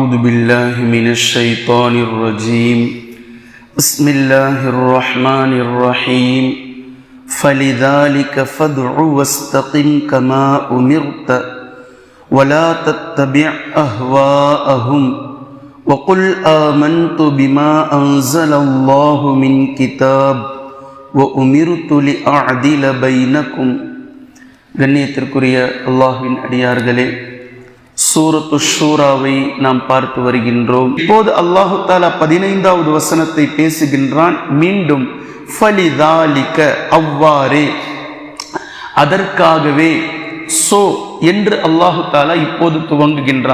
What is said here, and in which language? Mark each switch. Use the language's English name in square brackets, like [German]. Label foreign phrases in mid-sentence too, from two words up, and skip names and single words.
[Arabic] أعوذ بالله من الشيطان الرجيم بسم الله الرحمن الرحيم فلذلك فادع واستقم كما أمرت ولا تتبع أهواءهم وقل آمنت بما أنزل الله من كتاب وأمرت لأعدل بينكم. [Tamil] கண்ணியத்திற்குரிய அல்லாஹ்வின் அடியார்களே, சூரத்து ஷூராவை நாம் பார்த்து வருகின்றோம். இப்போது [Arabic] الله تعالى [Tamil] 15வது வசனத்தை பேசுகின்றான். மீண்டும் ஃபலிதாலிக, அவ்வாறே, அதற்காகவே, சோ என்று [Arabic] الله تعالى [Tamil] இப்போது துவங்குகின்றான்.